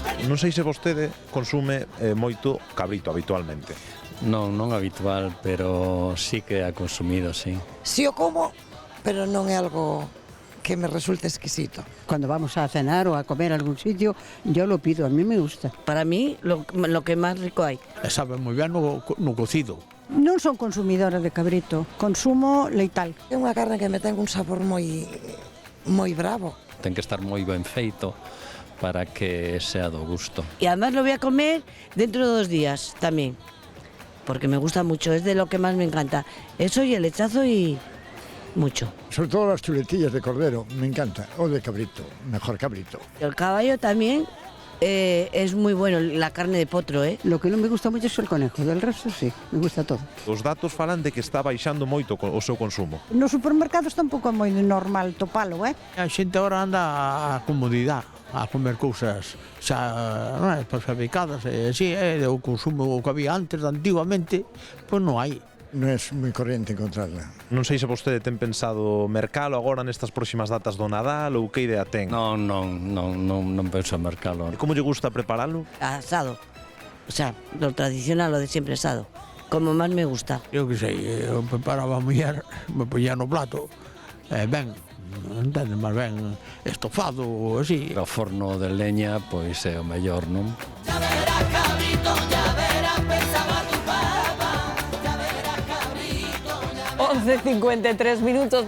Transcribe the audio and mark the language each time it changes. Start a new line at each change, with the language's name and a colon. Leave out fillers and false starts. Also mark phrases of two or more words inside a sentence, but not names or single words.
Galician: Non sei se vostede consume moito cabrito habitualmente.
Spanish: Non habitual, pero sí que ha consumido, sí.
Galician: Si o como, pero non é algo que me resulte exquisito.
Spanish: Cuando vamos a cenar o a comer a algún sitio, yo lo pido, a mí me gusta. Para mí, lo que más rico hay.
Galician: Sabe moi ben no cocido. Non son consumidora de cabrito, consumo leital. É unha carne que me ten un sabor moi bravo. Ten que estar moi ben feito para que sea do gusto.
Spanish: Y además lo voy a comer dentro de 2 días también, porque me gusta mucho, es de lo que más me encanta. Eso y el lechazo y mucho. Sobre todo las chuletillas de cordero, me encanta, o de cabrito, mejor cabrito. El caballo también es muy bueno, la carne de potro, ¿eh?
Galician: Lo que non me gusta moito é o conejo, del resto sí, me gusta todo. Os datos falan de que está baixando moito o seu consumo. Nos supermercados tampouco é moi normal topalo, A xente agora anda a comodidade, a comer cousas xa prefabricadas, e así, o consumo que había antes, antiguamente, pois non hai.
Spanish: No es muy corriente encontrarla.
Galician: Non sei se vostede ten pensado mercalo agora nestas próximas datas do Nadal ou que idea ten. Non penso en mercalo. E como lle gusta preparalo? Asado. O sea,
Spanish: lo tradicional, lo de siempre asado. Como más me gusta.
Galician: Eu que sei, eu preparaba a muller, me poñía no plato, ben, entendes, máis ben estofado ou así. O forno de leña, pois é o mellor, non?
Spanish: 11:53 minutos.